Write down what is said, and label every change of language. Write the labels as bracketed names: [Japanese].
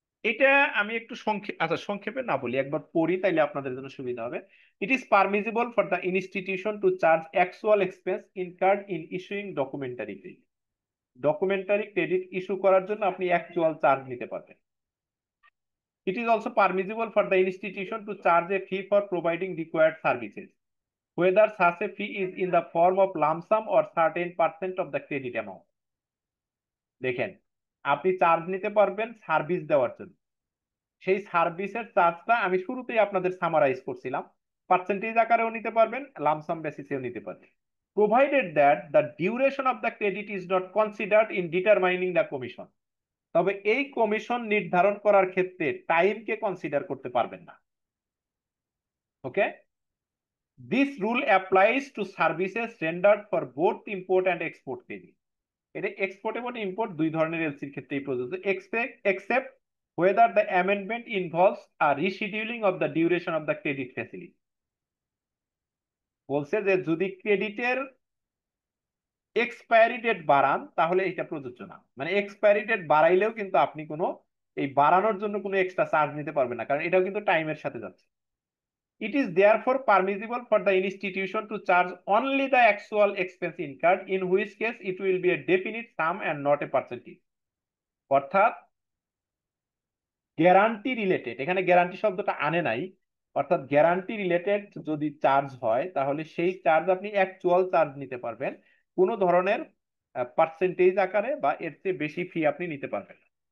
[Bangla] এটা আমি একটু সংক্ষেপে না বলি, একবার পড়ি তাইলে আপনাদের জন্য সুবিধা হবে। [English] It is permissible for the institution to charge actual expense incurred in issuing documentary credit. [Bangla] Documentary credit issue করার জন্য আপনি অ্যাকচুয়াল চার্জ নিতে পারবেন। [English] It is also permissible for the institution to charge a fee for providing required services, whether such a fee is in the form of lump sum or certain % of the credit amount. [Bangla] দেখেন, আপনি charge নিতে পারবেন service দেওয়ার জন্য, সেই সার্ভিসের চার্জটা আমি শুরুতেই আপনাদের সামারাইজ করছিলাম, পার্সেন্টেজ আকারেও নিতে পারবেন, লামসাম বেসিসেও নিতে পারবেন, [English] Provided that the duration of the credit is not considered in determining the commission. [Bangla] তবে এই কমিশন নির্ধারণ করার ক্ষেত্রে টাইমকে কনসিডার করতে পারবেন না। [English] Okay, this rule applies to services rendered for both import and export credit. [Bangla] এটা এক্সপোর্ট এবং ইম্পোর্ট দুই ধরনের এলসির ক্ষেত্রেই প্রযোজ্য, [English] except whether the amendment involves a rescheduling of the duration of the credit facility. [Bangla] বলছে যে যদি ক্রেডিটের এক্সপায়ারি ডেট বাড়ান তাহলে এটা প্রযোজ্য না, মানে এক্সপায়ারি ডেট বাড়াইলেও কিন্তু আপনি কোনো এই বাড়ানোর জন্য কোনো এক্সট্রা চার্জ নিতে পারবেন না, কারণ এটাও কিন্তু টাইমের সাথে যাচ্ছে। [English] It is therefore permissible for the institution to charge only the actual expense incurred, in which case it will be a definite sum and not a percentage. [Bangla] অর্থাৎ গ্যারান্টি রিলেটেড, এখানে গ্যারান্টি শব্দটা আনে নাই, অর্থাৎ গ্যারান্টি রিলেটেড যদি charge হয় তাহলে সেই চার্জ আপনি অ্যাকচুয়াল চার্জ নিতে পারবেন, কোনো ধরনের পার্সেন্টেজ আকারে বা এর চেয়ে বেশি ফি আপনি নিতে পারবেন না।